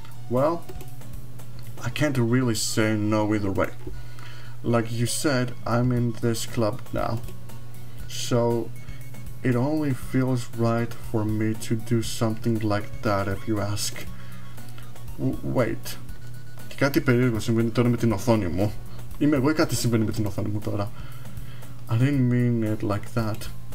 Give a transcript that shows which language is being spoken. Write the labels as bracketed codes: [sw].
[en] Well, I can't really say no either way. Like you said, I'm in this club now, so it only feels right for me to do something like that if you ask. Wait. [el] Και κάτι περίεργο συμβαίνει τώρα με την οθόνη μου. Είμαι εγώ ή κάτι συμβαίνει με την οθόνη μου τώρα? [en] I didn't mean it like that.